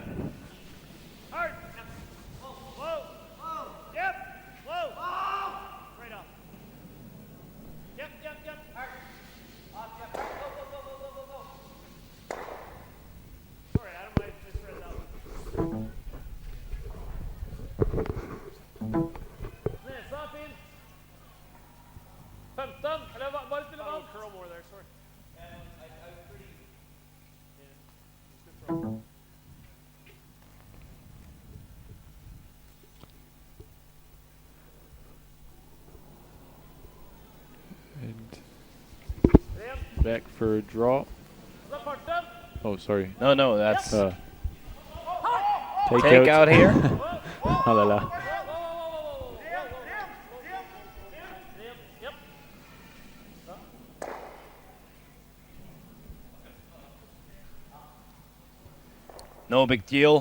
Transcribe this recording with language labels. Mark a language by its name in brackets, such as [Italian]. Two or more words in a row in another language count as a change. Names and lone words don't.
[English] Hard. Whoa. Yep. Whoa. Right off. Yep. Hard. Yep. Go. Sorry, Adam, I misread that one. [Norwegian] Nesa er fin. 15. Eller bare spille [English] Oh, [Norwegian] vann. [English] curl more there, sorry. And [Norwegian] Ren. [English] back for a draw. [Norwegian] Så er farten. [English] Oh, sorry. No, that's Uh, Take out here. Oh la la. Yep. No big deal